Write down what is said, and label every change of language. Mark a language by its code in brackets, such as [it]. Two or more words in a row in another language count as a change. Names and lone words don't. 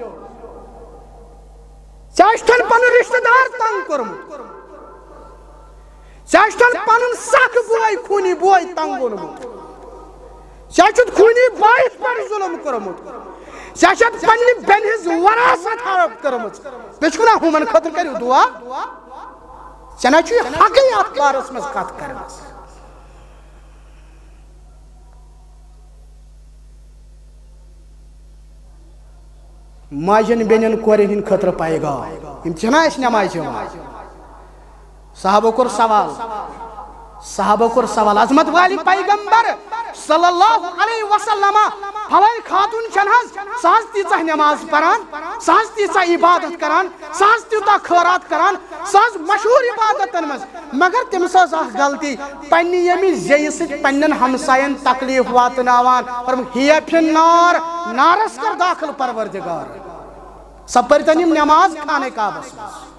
[ks] ژےٚ چھُتن پنُن رشتہٕ دار تنگ کوٚرمُت ژےٚ چھُتن پنُن سکھ بوے خوٗنی بوے تنگ اوٚنمُت ژےٚ چھُتھ خوٗنی بٲیِس پٮ۪ٹھ ظُلم کوٚرمُت ژےٚ چھَتھ پننہِ بیٚنہِ ہٕنٛز وراثت ہڑپ کٔرمٕژ بیٚیہِ چھُکھ نا ہُمن خٲطرٕ کٔرِو دُعا ژےٚ نہ چھُے حقٕے اتھ بارس منٛز کتھ کرنس ماجن بیٚنٮ۪ن کورٮ۪ن ہٕنٛدِ خٲطرٕ پیغام یِم چھِنہ اَسہِ نٮ۪مازِ یِوان صحابو کوٚر سوال عظمت والی پیغمبر [ar] صلی اللہ علیہ وسلم [ks] فلاں خاتون چھن حظ سہ تیژہ نماز پران سہ تیژہ عبادت کران سہ تیوتاہ خیرات کران سہ مشہور عبادتن مز مگر تمس غلطی پنہ یمہ زیہ سۭتۍ پنن ہمساین تکلیف واتناوان [ar] ہیا فی النار [ks] نارس کر داخل پروردگار سہ پرتن یم نماز خانہ کعبس مز